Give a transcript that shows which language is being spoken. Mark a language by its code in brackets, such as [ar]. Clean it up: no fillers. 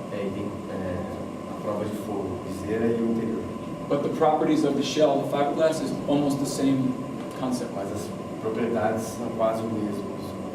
[pt] É, e tem a prova de fogo, viseira e o interior. [en] But the properties of the shell, the fiberglass, is almost the same concept. [pt] Mas as propriedades são quase o mesmo conceito.